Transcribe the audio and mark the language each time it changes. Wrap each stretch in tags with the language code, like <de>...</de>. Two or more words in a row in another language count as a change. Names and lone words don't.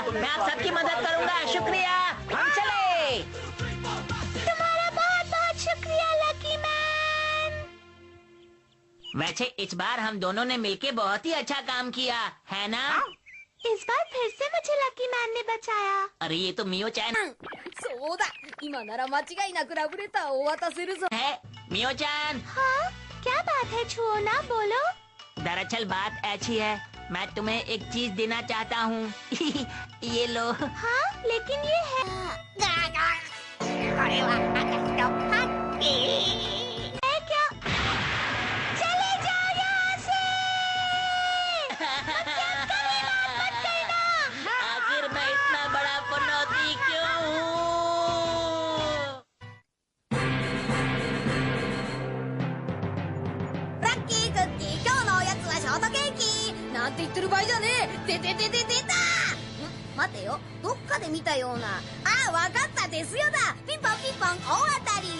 <hi>मैं आप सबकी मदद करूंगा। शुक्रिया, हम चले। तुम्हारा बहुत बहुत शुक्रिया लकी मैन। वैसे इस बार हम दोनों ने मिलके बहुत ही अच्छा काम किया है ना? इस बार फिर से मुझे लकी मैन ने बचाया। अरे ये तो मियो चैन</hi> <ja>そうだ、今なら間違いなくラブレターを渡せるぞ。</ja> <hi>है। मियो चैन, हाँ, क्या बात है छुओना, बोलो। दरअसल बात ऐसी है, मैं तुम्हें एक चीज देना चाहता हूँ। ये लो। हाँ, लेकिन ये है क्या? चले जाओ यहाँ से। आखिर मैं इतना बड़ा पनौती क्यों हूँ?</hi> <ja>ラッキークッキー、今日のおやつはショートケーキなんて言ってる場合じゃねえ。出た。待てよ、どっかで見たような。ああ、わかった、ですよだ。ピンポンピンポン、大当たり。</ja>